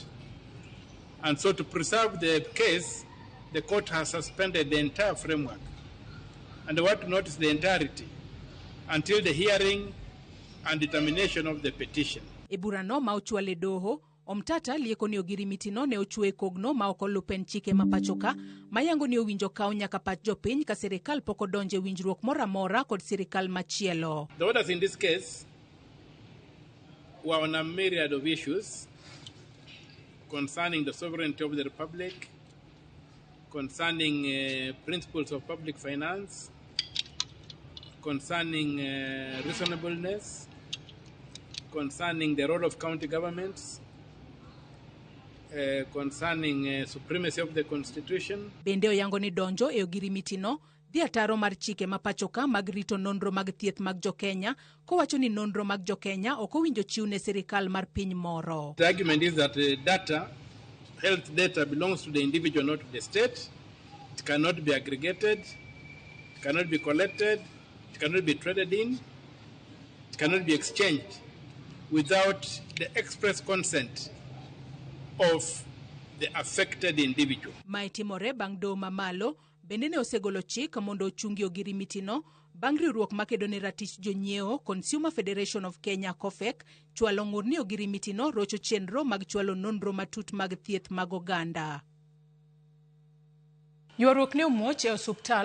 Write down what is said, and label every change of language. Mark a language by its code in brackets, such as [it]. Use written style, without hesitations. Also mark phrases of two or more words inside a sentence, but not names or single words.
[en] And so to preserve the case, the court has suspended the entire framework. And I want to notice the entirety until the hearing and determination of the petition. [luo] E burano ma ochwale Doho, Omtata lieko ni ogirimiti no ne ochwe kogno ma okolupen chike mapachoka mayango ni owinjo kaw nyaka pach jopiny ka sirikal poko donje winjruok moramora kod sirikal machielo. [en] The orders in this case were on a myriad of issues concerning the sovereignty of the Republic, concerning principles of public finance, concerning reasonableness, concerning the role of county governments, concerning supremacy of the constitution. [luo] Bende oyango ni donjo e ogirimiti no dhi ataro mar chike mapachoka mag rito nonro mag thieth mag Jo-Kenya kowacho ni nonro mag Jo-Kenya ok owinjo chiw ne sirikal mar piny moro. [en] The argument is that health data belongs to the individual, not to the state. It cannot be aggregated, it cannot be collected, it cannot be traded in, it cannot be exchanged without the express consent of the affected individual. [luo] Maitimore bang' Doho mamalo bende ne osegolo chik mondo ochungi ogirimiti no bang' riwruok makedo ne ratich jonyiewo Consumer Federation of Kenya COFEK chwalo ng'ur ni ogirimiti no rocho chenro mag chwalo nonro matut mag thieth mag oganda. Ywaruok ne omuoch e osuptal ma St.